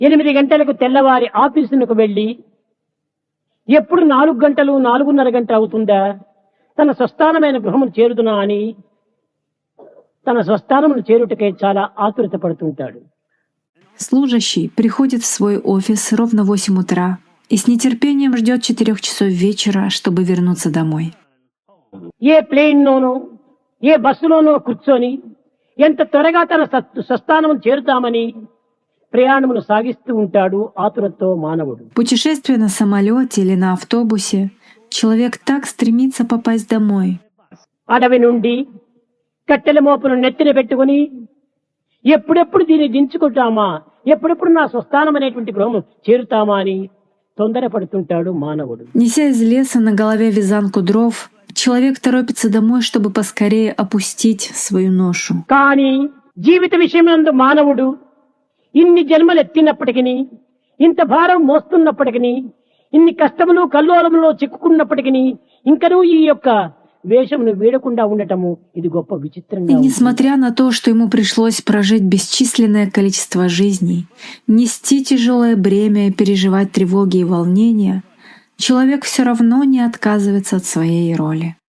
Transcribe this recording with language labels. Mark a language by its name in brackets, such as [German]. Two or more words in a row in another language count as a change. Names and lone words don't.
[Telugu] 8 గంటలకు తెల్లవారి ఆఫీసునకు వెళ్ళి ఎప్పుడు 4 గంటలు 4:30 గంటలు అవుతుందా తన స్వస్థానమైన గృహమును చేరుదునా అని తన స్వస్థానమును చేరుటకై చాలా ఆతురత పడుతుంటాడు. [Russian] Служащий приходит в свой офис ровно в 8 утра и с нетерпением ждет 4 часов вечера, чтобы вернуться домой. [Telugu] ఏ ప్లేన్లోనో ఏ బస్సులోనో కూర్చొని ఎంత త్వరగా తన స్వస్థానమును చేరుతామని ప్రయాణమును సాగిస్తూ ఉంటాడు ఆతురతో మానవుడు. [Russian] Путешествуя на самолете или на автобусе, человек так стремится попасть домой. [Telugu] అడవి నుండి కట్టెల మోపును నెత్తిన పెట్టుకుని ఎప్పుడెప్పుడు దీన్ని దించుకుంటామా, ఎప్పుడెప్పుడు నా స్వస్థానం అనేటువంటి గృహము చేరుతామా అని తొందరపడుతుంటాడు మానవుడు. [Russian] Неся из леса на голове вязанку дров, человек торопится домой, чтобы поскорее опустить свою ношу. [Telugu] కానీ జీవిత విషయమందు మానవుడు ఇన్ని జన్మలు ఎత్తినప్పటికీ, ఇంత భారం మోస్తున్నప్పటికీ, ఇన్ని కష్టములు కల్లోలములో చిక్కుకున్నప్పటికీ ఇంకనూ ఈ యొక్క వేషమును వీడకుండా ఉండటము ఇది గొప్ప విచిత్రంగా [Russian] И [Telugu] ఉంది. [Russian] несмотря на то, что ему пришлось прожить бесчисленное количество жизней, нести тяжелое бремя и переживать тревоги и волнения, человек все равно не отказывается от своей роли.